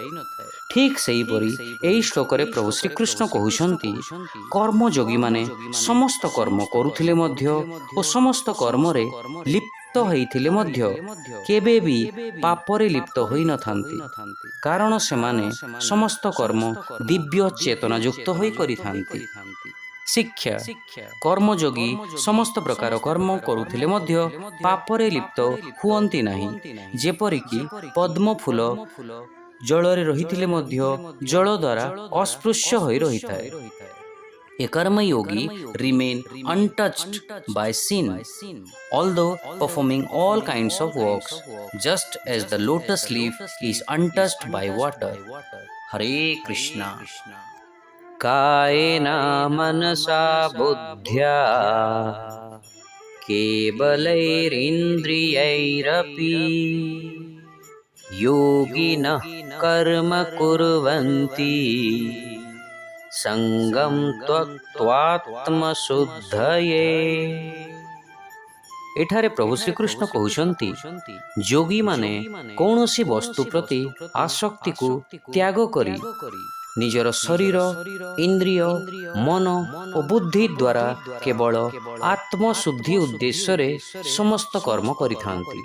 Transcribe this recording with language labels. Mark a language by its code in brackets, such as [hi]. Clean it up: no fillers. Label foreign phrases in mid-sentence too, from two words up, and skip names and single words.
[or] ଠିକ୍ ସେହିପରି ଏହି ଶ୍ଲୋକରେ ପ୍ରଭୁ ଶ୍ରୀକୃଷ୍ଣ କହୁଛନ୍ତି, କର୍ମଯୋଗୀମାନେ ସମସ୍ତ କର୍ମ କରୁଥିଲେ ମଧ୍ୟ ଓ ସମସ୍ତ କର୍ମରେ ଲିପ୍ତ ହୋଇଥିଲେ ମଧ୍ୟ କେବେ ବି ପାପରେ ଲିପ୍ତ ହୋଇନଥାନ୍ତି, କାରଣ ସେମାନେ ସମସ୍ତ କର୍ମ ଦିବ୍ୟ ଚେତନାଯୁକ୍ତ ହୋଇ କରିଥାନ୍ତି। ଶିକ୍ଷା, କର୍ମଯୋଗୀ ସମସ୍ତ ପ୍ରକାର କର୍ମ କରୁଥିଲେ ମଧ୍ୟ ପାପରେ ଲିପ୍ତ ହୁଅନ୍ତି ନାହିଁ, ଯେପରିକି ପଦ୍ମଫୁଲ ଜଳରେ ରହିଥିଲେ ମଧ୍ୟ ଜଳ ଦ୍ୱାରା ଅସ୍ପୃଶ୍ୟ ହୋଇ ରହିଥାଏ। [en] A karma yogi remain untouched by sin, although performing all kinds of works, just as the lotus leaf is untouched by water. Hare Krishna. [sa] कायेन मनसा बुद्ध्या केवलैरिन्द्रियैरपि योगिनः कर्म कुर्वन्ति संगं त्वक्त्वात्मशुद्धये। [or] ଏଠାରେ ପ୍ରଭୁ ଶ୍ରୀକୃଷ୍ଣ କହୁଛନ୍ତି, ଯୋଗୀମାନେ କୌଣସି ବସ୍ତୁ ପ୍ରତି ଆସକ୍ତିକୁ ତ୍ୟାଗ କରି ନିଜର ଶରୀର, ଇନ୍ଦ୍ରିୟ, ମନ ଓ ବୁଦ୍ଧି ଦ୍ୱାରା କେବଳ ଆତ୍ମଶୁଦ୍ଧି ଉଦ୍ଦେଶ୍ୟରେ ସମସ୍ତ କର୍ମ କରିଥାନ୍ତି।